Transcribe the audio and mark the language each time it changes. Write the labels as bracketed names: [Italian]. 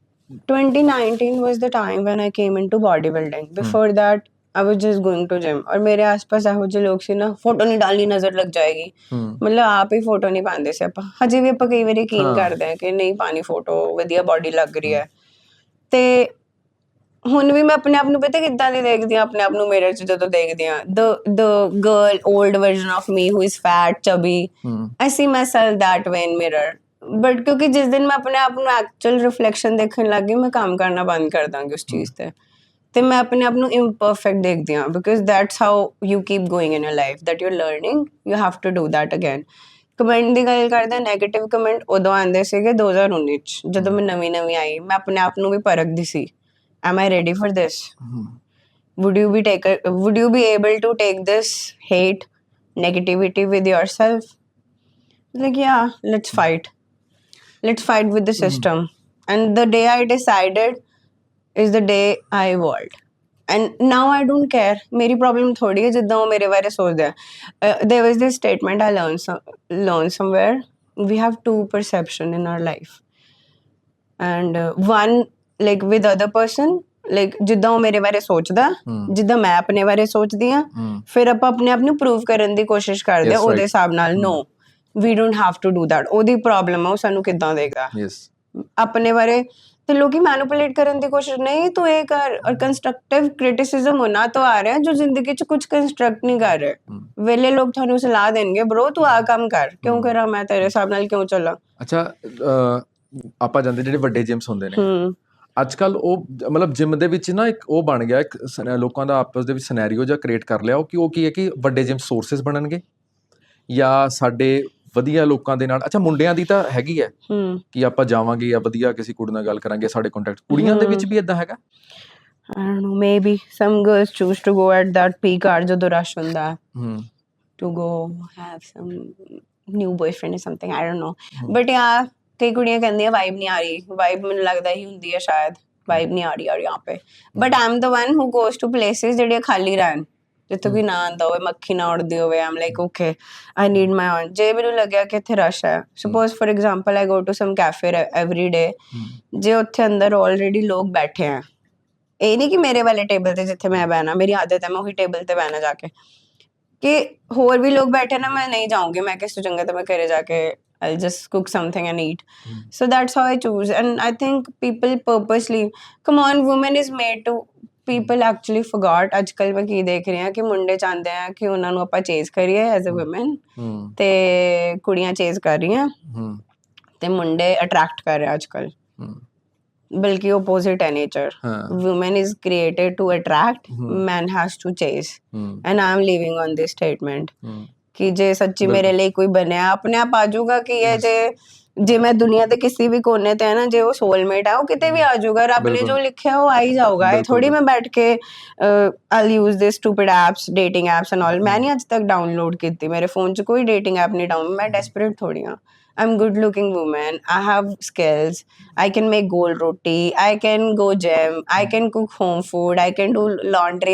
[English] 2019 was the time when I came into bodybuilding. Before that I was just going to gym, [Hindi] और मेरे आसपास [Punjabi] ਇਹੋ ਜਿਹੇ ਲੋਕ ਸੀ ਨਾ, ਫੋਟੋ ਨਹੀਂ ਡਾਲਣੀ ਨਜ਼ਰ ਲੱਗ ਜਾਏਗੀ, ਮਤਲਬ ਆਪ ਹੀ ਫੋਟੋ ਨਹੀਂ ਪਾਉਂਦੇ ਸੀ ਆਪਾਂ। ਹਜੇ ਵੀ ਆਪਾਂ ਕਈ ਵਾਰੀ ਯਕੀਨ ਕਰਦੇ ਹਾਂ ਕਿ ਨਹੀਂ ਪਾਣੀ ਫੋਟੋ, ਵਧੀਆ ਬੋਡੀ ਲੱਗ ਰਹੀ ਹੈ। ਤੇ ਹੁਣ ਵੀ ਮੈਂ ਆਪਣੇ ਆਪ ਨੂੰ ਪਤਾ ਕਿੱਦਾਂ ਦੀ ਦੇਖਦੀ ਹਾਂ, ਆਪਣੇ ਆਪ ਨੂੰ ਮਿਰਰ 'ਚ ਜਦੋਂ ਦੇਖਦੀ ਹਾਂ, [English] the girl old version of me who is fat chubby, I see myself that way in mirror. [Punjabi] But ਕਿਉਂਕਿ ਜਿਸ ਦਿਨ ਮੈਂ ਆਪਣੇ ਆਪ ਨੂੰ ਐਕਚੁਅਲ ਰਿਫਲੈਕਸ਼ਨ ਦੇਖਣ ਲੱਗ ਗਈ, ਮੈਂ ਕੰਮ ਕਰਨਾ ਬੰਦ ਕਰ ਦਾਂਗੀ ਉਸ ਚੀਜ਼ ਤੇ ਮੈਂ ਆਪਣੇ ਆਪ ਨੂੰ imperfect ਦੇਖਦੀ ਹਾਂ, [English] because that's how you keep going in your life, that you're learning, you have to do that again. [Punjabi] Comment ਦੀ ਗੱਲ ਕਰਦੇ, ਨੈਗੇਟਿਵ ਕਮੈਂਟ ਉਦੋਂ ਆਉਂਦੇ ਸੀਗੇ 2019 'ਚ, ਜਦੋਂ ਮੈਂ ਨਵੀਂ ਆਈ। ਮੈਂ ਆਪਣੇ ਆਪ ਨੂੰ ਵੀ ਪਰਖਦੀ ਸੀ, [English] am I ready for this? Would you be able to take this hate, negativity with yourself? Like, yeah, let's fight with the system. And the day I decided is the day I evolved, and now I don't care. [Hindi] मेरी problem थोड़ी है जिद्दां वो मेरे बारे सोचते हैं। [English] There was this statement I learned somewhere, we have two perception in our life, and one like with other person, like [Punjabi] ਜਿੱਦਾਂ ਉਹ ਮੇਰੇ ਬਾਰੇ ਸੋਚਦਾ, ਜਿੱਦਾਂ ਮੈਂ ਆਪਣੇ ਬਾਰੇ ਸੋਚਦੀ ਹਾਂ, ਫਿਰ ਆਪਾਂ ਆਪਣੇ ਆਪ ਨੂੰ ਪ੍ਰੂਵ ਕਰਨ ਦੀ ਕੋਸ਼ਿਸ਼ ਕਰਦੇ ਹਾਂ ਉਹਦੇ ਹਿਸਾਬ ਨਾਲ। [English] No, we don't have to do that. [Punjabi] ਉਹਦੀ ਪ੍ਰੋਬਲਮ ਆ, ਉਹ ਸਾਨੂੰ ਕਿੱਦਾਂ ਦੇਖਦਾ ਆਪਣੇ ਬਾਰੇ। ਤੇ ਲੋਕੀ ਮੈਨੂਪੂਲੇਟ ਕਰਨ ਦੀ ਕੋਸ਼ਿਸ਼, ਨਹੀਂ ਤੂੰ ਇਹ ਕਰ, ਔਰ ਕੰਸਟਰਕਟਿਵ ਕ੍ਰਿਟਿਸਿਜ਼ਮ ਉਹਨਾਂ ਤੋਂ ਆ ਰਿਹਾ ਜੋ ਜ਼ਿੰਦਗੀ 'ਚ ਕੁਝ ਕੰਸਟਰਕਟ ਨਹੀਂ ਕਰ ਰਹੇ। ਵੇਲੇ ਲੋਕ ਤੁਹਾਨੂੰ ਸਲਾਹ ਦੇਣਗੇ, ਬਰੋ ਤੂੰ ਆਹ ਕੰਮ ਕਰ, ਕਿਉਂ ਕਰਾਂ ਮੈਂ ਤੇਰੇ ਹਿਸਾਬ ਨਾਲ, ਕਿਉਂ ਚੱਲਾਂ। ਅੱਛਾ, ਆਪਾਂ ਜਾਂਦੇ ਜਿਹੜੇ ਵੱਡੇ ਜਿਮਸ ਹੁੰਦੇ ਨੇ ਅੱਜ ਕੱਲ੍ਹ, ਉਹ ਮਤਲਬ ਜਿਮ ਦੇ ਵਿੱਚ ਨਾ ਇੱਕ ਉਹ ਬਣ ਗਿਆ, ਇੱਕ ਲੋਕਾਂ ਦਾ ਆਪਸ ਦੇ ਵਿੱਚ ਸਿਨੈਰੀਓ ਜਿਹਾ ਕ੍ਰੀਏਟ ਕਰ ਲਿਆ, ਉਹ ਕੀ ਹੈ ਕਿ ਵੱਡੇ ਜਿਮ ਸੋਰਸਿਸ ਬਣਨਗੇ ਜਾਂ ਸਾਡੇ ਵਧੀਆ ਲੋਕਾਂ ਦੇ ਨਾਲ। ਅੱਛਾ, ਮੁੰਡਿਆਂ ਦੀ ਤਾਂ ਹੈਗੀ ਹੈ ਕਿ ਆਪਾਂ ਜਾਵਾਂਗੇ ਜਾਂ ਵਧੀਆ ਕਿਸੇ ਕੁੜੀ ਨਾਲ ਗੱਲ ਕਰਾਂਗੇ, ਸਾਡੇ ਕੰਟੈਕਟ। ਕੁੜੀਆਂ ਦੇ ਵਿੱਚ ਵੀ ਏਦਾਂ ਹੈਗਾ? [English] I don't know, maybe some girls choose to go at that peak hour [Punjabi] ਜਦੋਂ rush ਹੁੰਦਾ [English] to go have some new boyfriend or something, I don't know. But yeah, [Punjabi] ਕਈ ਕੁੜੀਆਂ ਕਹਿੰਦੀਆਂ ਵਾਈਬ ਨਹੀਂ ਆ ਰਹੀ, ਵਾਈਬ ਮੈਨੂੰ ਲੱਗਦਾ ਹੀ ਹੁੰਦੀ ਹੈ ਸ਼ਾਇਦ, ਵਾਈਬ ਨਹੀਂ ਆ ਰਹੀ ਯਾਰ [Hindi] यहाँ पे। [English] But I'm the one who goes to places [Punjabi] ਜਿਹੜੀਆਂ ਖਾਲੀ ਰਹਿਣ, ਜਿੱਥੋਂ ਕੋਈ ਨਾ ਆਉਂਦਾ ਹੋਵੇ, ਮੱਖੀ ਨਾ ਉੜਦੀ ਹੋਵੇ। [English] I'm like, okay, I need my own। [Punjabi] ਜੇ ਮੈਨੂੰ ਲੱਗਿਆ ਕਿ ਇੱਥੇ ਰਸ਼ ਹੈ, [English] suppose for example I go to some cafe every day, [Punjabi] ਜੇ ਉੱਥੇ ਅੰਦਰ ਆਲਰੇਡੀ ਲੋਕ ਬੈਠੇ ਹੈ, ਇਹ ਨਹੀਂ ਕਿ ਮੇਰੇ ਵਾਲੇ ਟੇਬਲ ਤੇ ਜਿੱਥੇ ਮੈਂ ਬਹਿਣਾ, ਮੇਰੀ ਆਦਤ ਹੈ ਮੈਂ ਉਹੀ ਟੇਬਲ ਤੇ ਬਹਿਣਾ ਜਾ ਕੇ, ਕਿ ਹੋਰ ਵੀ ਲੋਕ ਬੈਠੇ ਨਾ, ਮੈਂ ਨਹੀਂ ਜਾਊਂਗੀ, ਮੈਂ ਕਿਸ ਤੋਂ ਚੰਗਾ ਤਾਂ ਮੈਂ ਘਰੇ ਜਾ ਕੇ [English] I'll just cook something and eat. So that's how I choose. And I think people purposely, come on, woman is made to, people actually forgot। [Punjabi] ਅੱਜ ਕੱਲ੍ਹ ਮੈਂ ਕੀ ਦੇਖ ਰਹੀ ਹਾਂ ਕਿ ਮੁੰਡੇ ਚਾਹੁੰਦੇ ਆ ਕਿ ਉਹਨਾਂ ਨੂੰ ਆਪਾਂ ਚੇਜ਼ ਕਰੀਏ ਐਜ਼ ਅ ਵੂਮਨ, ਤੇ ਕੁੜੀਆਂ ਚੇਜ਼ ਕਰ ਰਹੀਆਂ ਤੇ ਮੁੰਡੇ ਅਟਰੈਕਟ ਕਰ ਰਹੇ ਅੱਜ ਕੱਲ੍ਹ। ਬਲਕਿ opposite ਹੈ nature. [English] Woman is created to attract, man has to chase. And I'm living on this statement [Punjabi] ਕਿ ਜੇ ਸੱਚੀ ਮੇਰੇ ਲਈ ਕੋਈ ਬਣਿਆ, ਆਪਣੇ ਆਪ ਆ ਜਾਊਗਾ। ਕਿ ਇਹ ਜੇ ਮੈਂ ਦੁਨੀਆ ਦੇ ਕਿਸੇ ਵੀ ਕੋਨੇ ਤੇ ਹੈ ਨਾ, ਜੇ ਉਹ ਸੋਲਮੇਟ ਆ, ਉਹ ਕਿਤੇ ਵੀ ਆ ਜਾਊਗਾ। ਰੱਬ ਨੇ ਜੋ ਲਿਖਿਆ ਉਹ ਆ ਹੀ ਜਾਊਗਾ। ਇਹ ਥੋੜੀ ਮੈਂ ਬੈਠ ਕੇ [English] I'll use this stupid apps, dating apps and all, [Punjabi] ਮੈਂ ਨਹੀਂ ਅੱਜ ਤੱਕ ਡਾਊਨਲੋਡ ਕੀਤੀ, ਮੇਰੇ ਫੋਨ 'ਚ ਕੋਈ ਡੇਟਿੰਗ ਐਪ ਨਹੀਂ ਡਾਊਨ। ਮੈਂ ਡੈਸਪਰੇਟ ਥੋੜੀ ਹਾਂ। [English] I'm good looking woman, I have skills, I can make gold roti, I can go gym, I can cook home food, I can do laundry।